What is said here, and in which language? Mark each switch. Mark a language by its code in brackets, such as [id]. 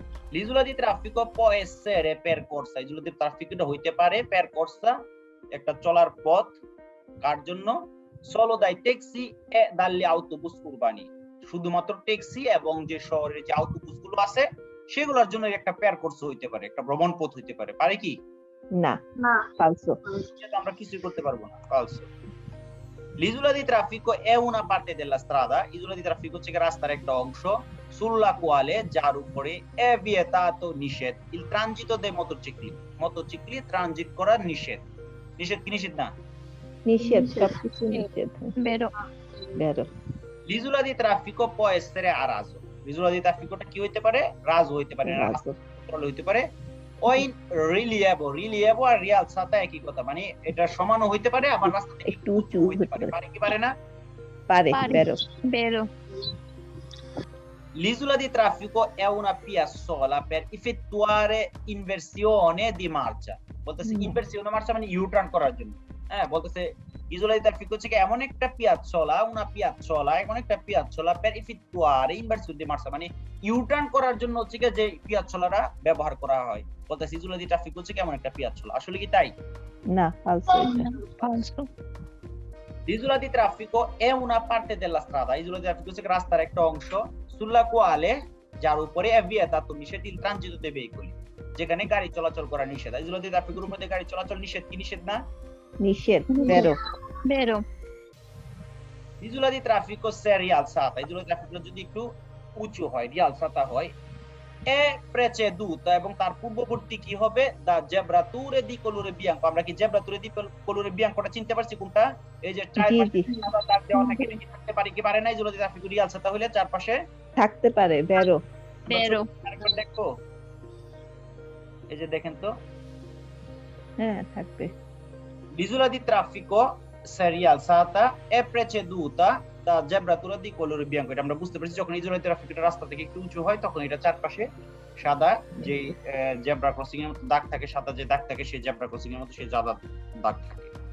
[it] l'isola di traffico può essere percorsa, [bn] ইসোলা দি ট্রাফিকটা হইতে পারে percorsa, একটা চলার পথ, কার জন্য? [it] solo dai taxi e dalle autobus urbani, [bn] শুধুমাত্র ট্যাক্সি এবং যে শহরের যে অটোবাস গুলো আছে সেগুলোর জন্য একটা percorsa হইতে পারে, একটা ভ্রমণ পথ হইতে পারে। পারে কি? না ফালসো সেটা আমরা কিছুই করতে পারবো না, falso. [it] l'isola di traffico è una parte della strada, isola di traffico [bn] হচ্ছে কি রাস্তার একটা অংশ, [it] sulla quale, যার উপরে, è vietato, নিষেধ, il transito dei motocicli, [bn] motorcycle transit করা নিষেধ। নিষেধ কি নিষেধ না? নিষেধ, সবকিছু নিষেধ [it] vero, ভেরো l'isola di traffico può essere a raso, l'isola di trafficoটা [bn] কি হইতে পারে? রাজো হইতে পারে, [it] রাজো [bn] রাস্তা হইতে পারে। [it] o in rilievo, [bn] rilievo আর rialzata একই কথা, মানে এটা সমানও হইতে পারে, আবার রাস্তা থেকে একটু উঁচু হইতে হতে পারে। পারে পারে কি পারে না? পারে [it] Pare. ভেরো vero, l'isola di traffico è una via sola per effettuare inversione di marcia, [bn] বলতেছে ইনভার্সিওনে মার্চা মানে ইউ টার্ন করার জন্য। হ্যাঁ, বলতেছে ইসোলা দি ট্রাফিকো হচ্ছে কি এমন একটা পিয়াজ্জোলা, una piazzola, এমন একটা পিয়াজ্জোলা [it] per effettuare inversione di marcia, [bn] মানে ইউ টার্ন করার জন্য হচ্ছে কি যে পিয়াজ্জোলাটা ব্যবহার করা হয়। বলতেছে ইসোলা দি ট্রাফিকো হচ্ছে কি এমন একটা পিয়াজ্জোলা। আসলে কি তাই? না ফালসো এটা [it] falso, l'isola di traffico è una parte della strada, isola di traffico [bn] হচ্ছে কি রাস্তার একটা অংশ, [it] sulla quale, যার উপরে, è vietato, নিষেধ, il transito dei veicoli, [bn] যেখানে গাড়ি চলাচল করা নিষেধ। ইসোলা দি ট্রাফিকের উপরে গাড়ি চলাচল নিষেধ, কি নিষেধ না? নিষেধ ভেরো [it] vero, l'isola di traffico se è rialzata, [bn] isola di traffico যদি একটু উঁচু হয়, rialzata হয়, è preceduta, এবং তার পূর্ববর্তী কি হবে? [it] da zebrature di colore bianco, আমরা কি zebrature di colore biancoটা [bn] চিনতে পারছি কোনটা? এই যে চারপাশে জি। সাদা দাগ দেওয়া থাকে, এটা কি থাকতে পারে কি পারে না? ইসোলা দি ট্রাফিকো rialzata হলে চারপাশে থাকতে পারে ভেরো [it] vero, [bn] আরেকবার দেখো, এই যে দেখেন তো, হ্যাঁ থাকবে [it] l'isola di traffico se è rialzata è preceduta da zebratura di colore bianco, [bn] এটা আমরা বুঝতে পারছি যখন ইসোলা দি ট্রাফিকটা রাস্তা থেকে একটু উঁচু হয় তখন এটা চারপাশে সাদা যে জেব্রা ক্রসিং এর মতো দাগ থাকে, সাদা যে দাগ থাকে সেই জেব্রা ক্রসিং এর মতো সেই সাদা দাগ থাকে।